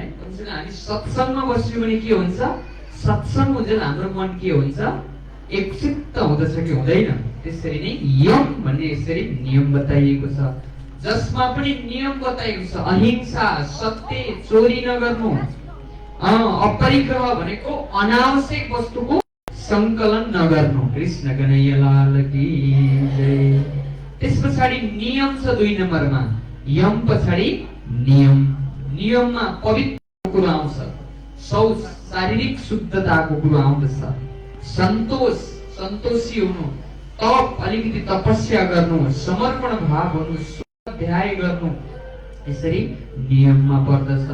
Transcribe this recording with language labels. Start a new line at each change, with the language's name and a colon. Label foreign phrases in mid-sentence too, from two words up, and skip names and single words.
Nepali: कमसेकम हामी सत्संगमा बस्यौँ भने के हुन्छ, सत्संग हुन्छ हाम्रो मन के हुन्छ, एकचित्त हुँदछ कि हुँदैन। त्यसरी नै यम भन्ने यसरी नियम बताइएको छ। जसमा पनि नियम बताइएको छ, अहिंसा, सत्य, चोरी नगर्नु, अपरिग्रह भनेको अनावश्यक वस्तुको संकलन नगर्नु।
Hindi: कृष्ण कन्हैया लाल की जय।
Nepali: त्यस पछाडि नियम छ 2 नम्बरमा, यम पछाडि नियम। नियममा पवित्र कुरा आउँछ, शौच शारीरिक शुद्धताको कुरा आउँदछ, सन्तोष सन्तोषी हुनु, तप अलिकति तपस्या गर्नु, समर्पण भाव हुनु, स्वाध्याय गर्नु, यसरी नियममा पर्दछ।